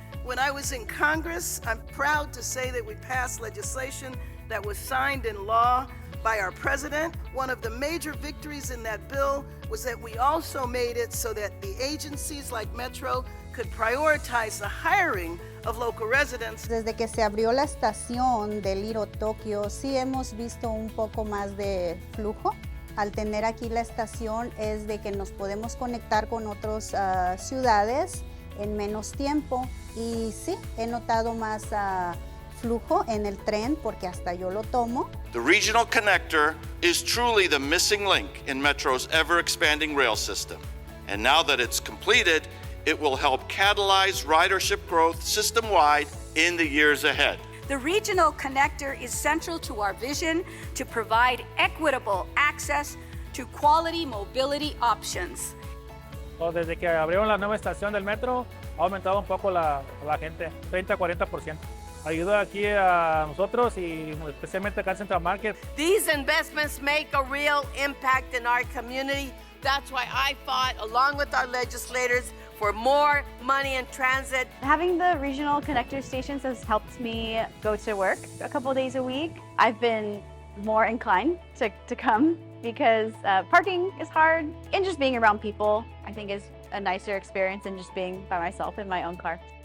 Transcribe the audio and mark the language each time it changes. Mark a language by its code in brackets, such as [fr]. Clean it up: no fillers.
[en] When I was in Congress, I'm proud to say that we passed legislation that was signed in law by our president. One of the major victories in that bill was that we also made it so that the agencies like Metro could prioritize the hiring of local residents. [es] Desde que se abrió la estación de Little Tokyo, sí hemos visto un poco más de flujo. Al tener aquí la estación es de que nos podemos conectar con otras ciudades en menos tiempo. Y sí, he notado más flujo en el tren porque hasta yo lo tomo. [en] The regional connector is truly the missing link in Metro's ever-expanding rail system. And now that it's completed, it will help catalyze ridership growth system-wide in the years ahead. The regional connector is central to our vision to provide equitable access to quality mobility options. [es] Desde que abrieron la nueva estación del metro, ha aumentado un poco la gente, 30-40%. Ayuda aquí a nosotros y especialmente acá en Central Market. [en] These investments make a real impact in our community. That's why I fought, along with our legislators, for more money in transit. Having the regional connector stations has helped me go to work a couple days a week. I've been more inclined to come because parking is hard, and just being around people I think is a nicer experience than just being by myself in my own car.